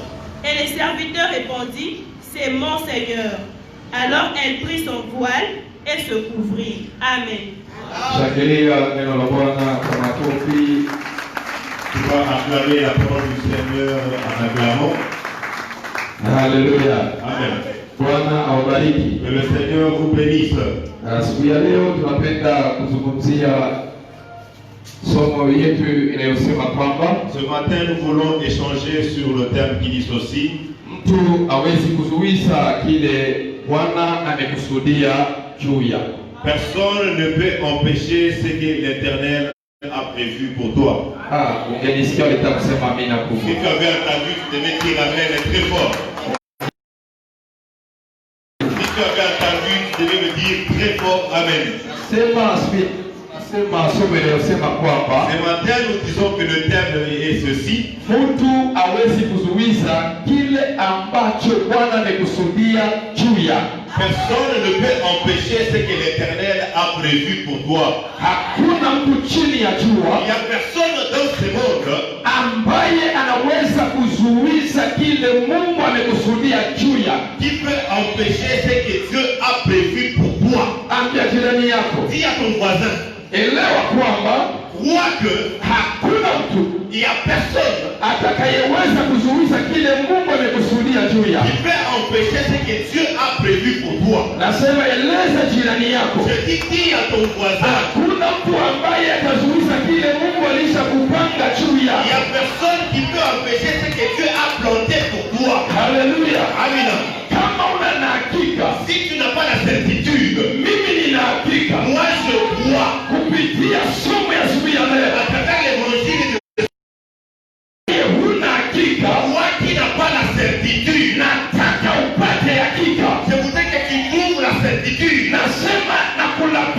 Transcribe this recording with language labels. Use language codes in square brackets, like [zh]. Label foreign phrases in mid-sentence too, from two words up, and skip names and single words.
[fr] Et le serviteur répondit, c'est mon Seigneur. Alors elle prit son voile et se couvrit. Amen. Tu vas acclamer la parole du Seigneur en acclamant. Alléluia. Amen. [sw] Bwana awabariki. [fr] Que le Seigneur vous bénisse. [sw] Siku ya leo tunapenda kuzungumzia somo yetu inayosema kwamba [fr] Ce matin, nous voulons échanger sur le thème qui dit ceci. [sw] Mtu hawezi kuzuiza kile Bwana amekusudia juu yako. [fr] Personne ne peut empêcher ce que l'Éternel a prévu pour toi. [sw] Ungenisikia utakusema amina kubwa. [fr] Si tu avais entendu, tu devais dire amen très fort. Si tu avais entendu, tu devais me dire très fort amen. Ce matin, nous disons que le thème est ceci. [sw] Mtu hawezi kuzuiza kile ambacho Bwana amekusudia juu yako. [fr] Personne ne peut empêcher ce que l'Éternel a prévu pour toi. [sw] Hakuna mtu chini ya jua. [fr] Il n'y a personne dans ce monde [sw] ambaye anaweza kuzuiza kile Mungu amekusudia juu yako. [fr] Qui peut empêcher ce que Dieu a prévu pour toi. [sw] Ambia jirani yako. [fr] Dis à ton voisin. [sw] Elewa kwamba [fr] crois que [sw] hakuna mtu, [fr] il y a personne [sw] atakayeweza kuzuiza kile Mungu amekusudia juu yako. [fr] Qui peut empêcher ce que Dieu a prévu pour toi. [sw] Nasema eleza jirani yako. [fr] Je dis à ton voisin. [sw] Hakuna mtu ambaye atazuiza kile Mungu alishakupanga juu yako. [fr] Il y a personne qui peut empêcher ce que Dieu a planté pour toi. Alléluia. Amen. [sw] Kama una hakika, [fr] si tu n'as pas la certitude, [sw] mimi nina hakika. [fr] Moi je crois [sw] kupitia somo ya siku ya leo. [fr] À travers l'évangile de [sw] huna hakika. [fr] Moi qui n'a pas la certitude, [sw] nataka upate hakika. [fr] Je voudrais que tu trouves la certitude. [sw] Nasema na